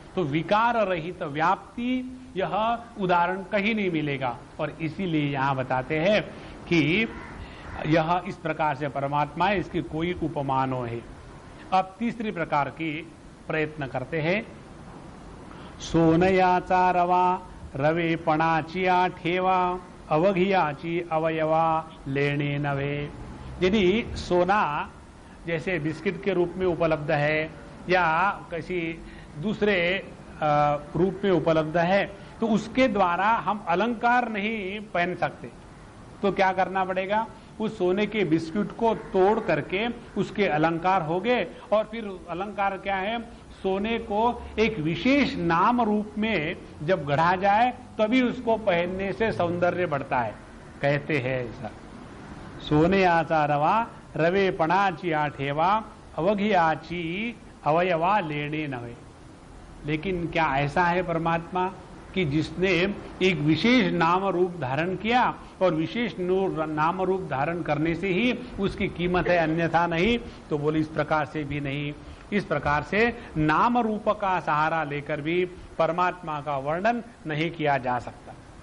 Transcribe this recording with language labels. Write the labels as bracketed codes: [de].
[hi] तो विकार रहित व्याप्ति यह उदाहरण कहीं नहीं मिलेगा, और इसीलिए यहां बताते हैं कि यह इस प्रकार से परमात्मा है, इसकी कोई उपमानो है। अब तीसरी प्रकार की प्रयत्न करते हैं। [mr] सोनयाचा रवा रवेपणाची ठेवा अवघियाची अवयवा लेणे नवे। [hi] यदि सोना जैसे बिस्किट के रूप में उपलब्ध है या किसी दूसरे रूप में उपलब्ध है, तो उसके द्वारा हम अलंकार नहीं पहन सकते। तो क्या करना पड़ेगा? उस सोने के बिस्कुट को तोड़ करके उसके अलंकार हो गए, और फिर अलंकार क्या है? सोने को एक विशेष नाम रूप में जब गढ़ा जाए तभी उसको पहनने से सौंदर्य बढ़ता है, कहते हैं ऐसा। [mr] सोने आचारवा रवेपणाची ठेवा अवघियाची अवयवा लेने नवे। [hi] लेकिन क्या ऐसा है परमात्मा कि जिसने एक विशेष नाम रूप धारण किया और विशेष नाम रूप धारण करने से ही उसकी कीमत है, अन्यथा नहीं? तो बोले इस प्रकार से भी नहीं। इस प्रकार से नाम रूप का सहारा लेकर भी परमात्मा का वर्णन नहीं किया जा सकता।